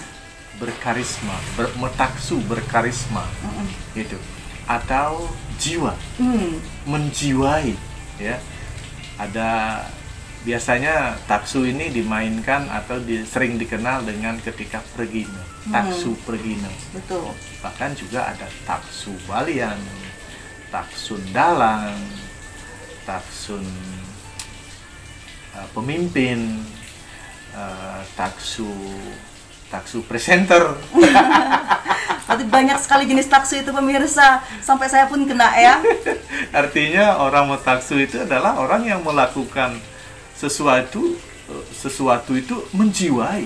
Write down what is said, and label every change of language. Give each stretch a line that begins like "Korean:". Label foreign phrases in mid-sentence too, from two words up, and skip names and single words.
Indonesian: Berkarisma, taksu berkarisma, gitu. Atau jiwa, menjiwai, ya. Ada biasanya taksu ini dimainkan atau sering dikenal dengan ketika pergino, taksu pergino. Betul. Bahkan juga ada taksu Balian, taksun dalang, taksun pemimpin, taksu presenter. Berarti banyak sekali jenis taksu itu pemirsa, sampai saya pun kena ya. Artinya orang taksu itu adalah orang yang melakukan sesuatu itu menjiwai.